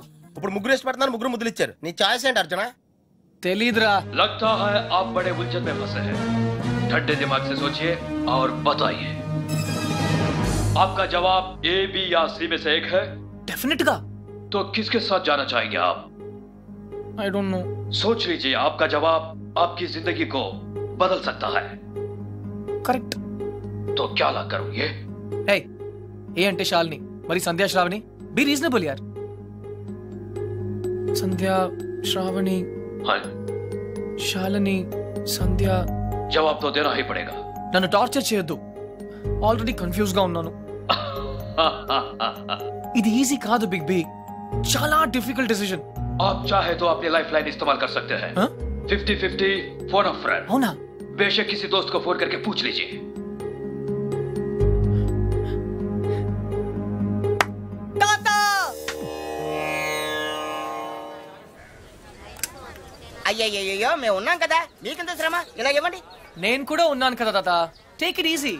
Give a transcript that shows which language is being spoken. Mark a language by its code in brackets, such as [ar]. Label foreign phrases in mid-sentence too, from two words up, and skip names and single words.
[te] ఇప్పుడు ముగ్గురు ఇష్టపడుతున్నారు, ముగ్గురు ముద్దులు ఇచ్చారు. నీ ఛాయిస్ ఏంటి అర్జున? తెలీదురా. [hi] लगता है आप बड़े उलझन में फंसे हैं. ठंडे दिमाग से सोचिए और बताइए. आपका जवाब ए, बी या सी में से एक है. [te] डेफिनेट गा. [hi] तो किसके साथ जाना चाहेंगे आप? [en] I don't know. [hi] सोच लीजिए, आपका जवाब आपकी जिंदगी को बदल सकता है. करेक्ट. तो क्या ला करोगे? [te] Hey, ఏ అంటే శాలిని, మరి సంధ్యా శ్రావణి. [en] be reasonable [te] యార్. సంధ్యా శ్రావణి, శాలిని, సంధ్య. [hi] जवाब तो देना ही पड़ेगा. [te] నన్ను టార్చర్ చేయొద్దు. [en] already confuse [te] గా ఉన్నాను. ఇది ఈజీ కాదు బిగ్ బి. చాలా [en] difficult decision. [hi] आप चाहे तो अपनी [en] life line [hi] इस्तेमाल कर सकते हैं. [en] 50-50 phone a friend. [te] అవునా? [hi] बेशक किसी दोस्त को फोन करके पूछ लीजिए. [te] అయ్యయ్యో మేము ఉన్నాం కదా, మీకెంత శ్రమ? ఇలా ఇవ్వండి. నేను కూడా ఉన్నాను కదా తాత. [en] take it easy.